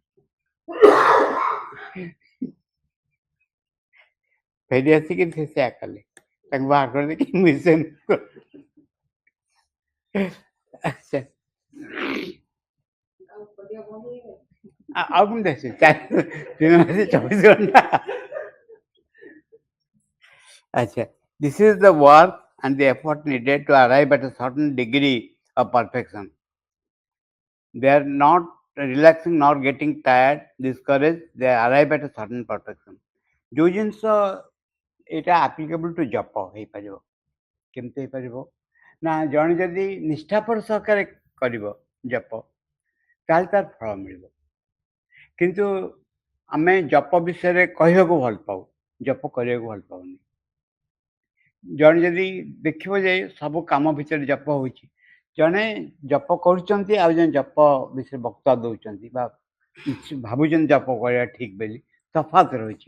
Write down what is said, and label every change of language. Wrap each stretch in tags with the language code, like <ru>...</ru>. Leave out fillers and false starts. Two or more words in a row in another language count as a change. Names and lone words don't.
<or>ଫେରି ଆସିକି ସେ ସେୟା କଲେ, ତାଙ୍କୁ ବାହାର କରିଦେଇକି ମ୍ୟୁଜିସିଆନ୍। ଆଚ୍ଛା, ଆଉ କେମିତି ଆସିବେ? 3 ମାସ 24 ଘଣ୍ଟା। Acha.</or> <en>This is the work and the effort needed to arrive at a certain degree of perfection. They are not relaxing, not getting tired, discouraged, they arrive at a certain perfection.</en> <or>ଜୋ ଜିନସ ଏଟା</or> <en>applicable to</en> <or>जप ହେଇପାରିବ। କେମିତି ହେଇପାରିବ ନା ଜଣେ ଯଦି ନିଷ୍ଠାପର ସହକାରେ କରିବ ଜପ, ତାହେଲେ ତାର ଫଳ ମିଳିବ। କିନ୍ତୁ ଆମେ ଜପ ବିଷୟରେ କହିବାକୁ ଭଲ ପାଉ, ଜପ କରିବାକୁ ଭଲ ପାଉନି। ଜଣେ ଯଦି ଦେଖିବ ଯେ ସବୁ କାମ ଭିତରେ ଜପ ହେଉଛି, ଜଣେ ଜପ କରୁଛନ୍ତି ଆଉ ଜଣେ ଜପ ବିଷୟରେ ବକ୍ତା ଦେଉଛନ୍ତି ବା ଭାବୁଛନ୍ତି ଜପ କରିବା ଠିକ୍ ବୋଲି, ତଫାତ ରହିଛି।</or>